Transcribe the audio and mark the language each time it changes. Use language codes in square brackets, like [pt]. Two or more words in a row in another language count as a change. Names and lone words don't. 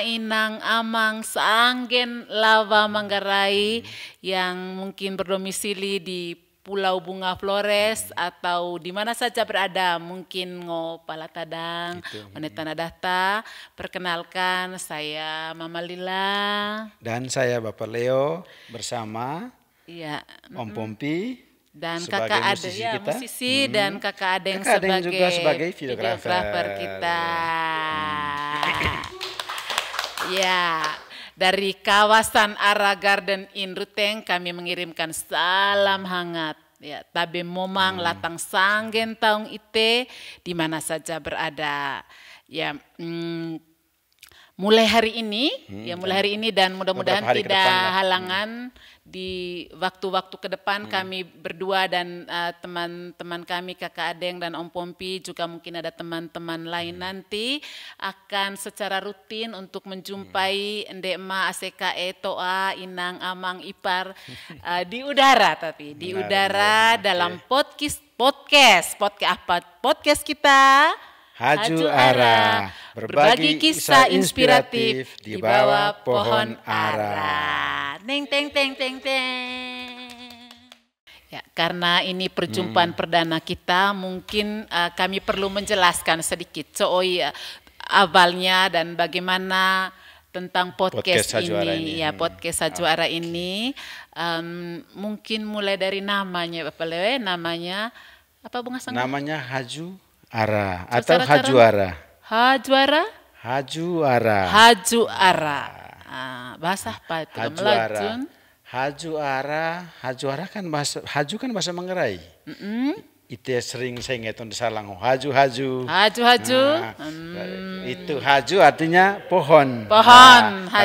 [mqy] inang, amang, seanggen, [id] lava, Manggarai yang mungkin berdomisili di Pulau Bunga Flores atau di mana saja berada, mungkin Palatadang, Tanah Data. Perkenalkan, saya Mama Lila. Dan saya Bapak Leo bersama Om Pompi. Dan kakak Ade musisi dan kakak Adeng sebagai videografer kita. Ya, dari kawasan Ara Garden in Ruteng kami mengirimkan salam hangat. Ya, [mqy] tabe momang latang sanggen taung ite [id] di mana saja berada. Ya, mulai hari ini dan mudah-mudahan tidak halangan di waktu-waktu ke depan kami berdua dan teman-teman kami Kakak Adeng dan Om Pompi juga mungkin ada teman-teman lain nanti akan secara rutin untuk menjumpai Ende Ema, ACKE, Toa, Inang, Amang, Ipar di udara dalam podcast kita. Haju Ara, berbagi kisah inspiratif di bawah pohon ara. Teng teng teng teng teng. Ya, karena ini perjumpaan perdana kita, mungkin kami perlu menjelaskan sedikit awalnya dan bagaimana tentang podcast ini. Ya, podcast Haju Ara ini mungkin mulai dari namanya Bapak Lewe, namanya apa Bung Asang? Namanya Haju Ara atau Haju Ara. Haju Ara? Haju Ara. Haju Ara. Bahasa apa itu? Haju Ara. Haju Ara. Haju Ara kan Haju kan bahasa Manggarai. Itu sering saya ngeton di Salang. Haju. Itu Haju artinya pohon. Dalam